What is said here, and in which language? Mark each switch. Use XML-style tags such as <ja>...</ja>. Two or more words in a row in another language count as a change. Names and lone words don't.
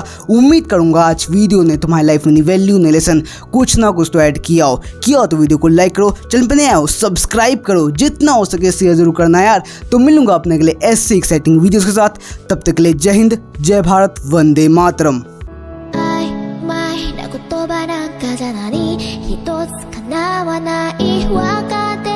<hi>उम्मीद करूंगा आज वीडियो ने तुम्हारी लाइफ में वैल्यू, ने लेसन कुछ ना कुछ तो ऐड किया हो तो वीडियो को लाइक करो, चैनल पे नया हो सब्सक्राइब करो, जितना हो सके शेयर जरूर करना यार। तो मिलूंगा अपने के लिए ऐसे</hi> <en>exciting videos</en> <hi>के साथ। तब तक के लिए जय हिंद, जय भारत, वंदे मातरम।</hi> <ja>曖昧な言葉なんかじゃ何一つ叶わないわか</ja>